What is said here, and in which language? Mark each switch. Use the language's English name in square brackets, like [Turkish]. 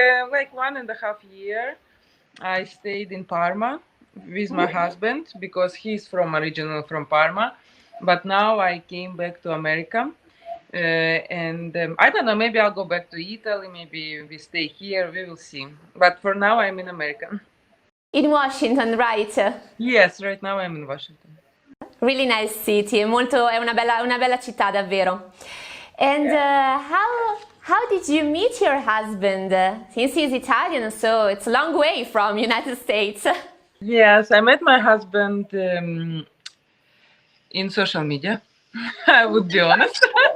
[English] Like 1.5 years, I stayed in Parma with my husband because he's originally from Parma. But now I came back to America, and I don't know. Maybe I'll go back to Italy. Maybe we stay here. We will see. But for now, I'm in America. In Washington, right? Yes, right now I'm in Washington. Really nice city, [Italian] è una bella città davvero. [English] And how did you meet your husband? Since he's Italian, so it's a long way from United States. Yes, I met my husband in social media. I would be honest.